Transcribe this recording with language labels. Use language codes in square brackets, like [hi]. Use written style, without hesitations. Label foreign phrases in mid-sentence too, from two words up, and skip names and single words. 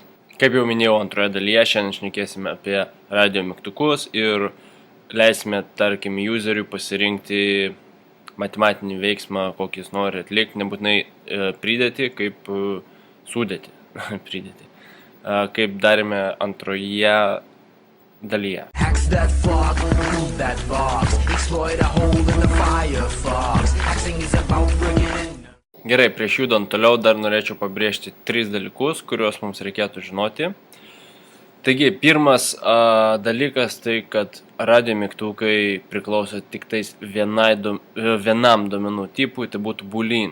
[lt] Kaip jau minėjau, antroje dalyje šiandien šnekėsime apie radio mygtukus ir leisime, tarkim, useriui pasirinkti matematinį veiksmą, kokį jis nori atlikti, nebūtinai pridėti, kaip sudėti, pridėti, kaip darėme antroje dalyje. [en] That fog, remove that box, exploit a hole in the Firefox. Hacking is about bringing in. [lt] Gerai, prieš judant toliau dar norėčiau pabrėžti 3 dalykus, kuriuos mums reikėtų žinoti. Taigi, pirmas dalykas tai, kad radio mygtukai priklauso tik tais vienam duomenų tipui, tai būtų boolean.